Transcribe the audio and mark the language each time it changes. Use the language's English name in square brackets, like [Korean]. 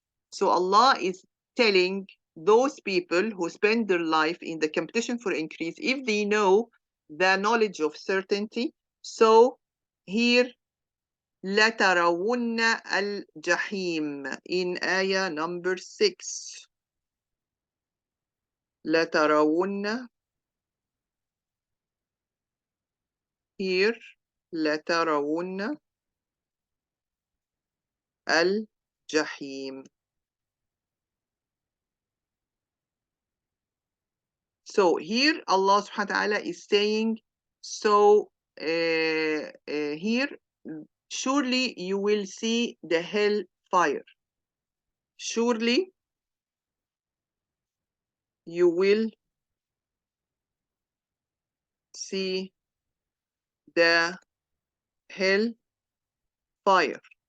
[English] So Allah is telling those people who spend their life in the competition for increase, if they know the knowledge of certainty, so here [Arabic] لَتَرَوُنَّ الْجَحِيمِ [English] in ayah number 6. [Arabic] لَتَرَوُنَّ [English] here [Arabic] لَتَرَوُنَّ الْجَحِيمِ. [English] So here Allah subhanahu wa ta'ala is saying, so here, surely you will see the hell fire. Surely you will see the hell fire.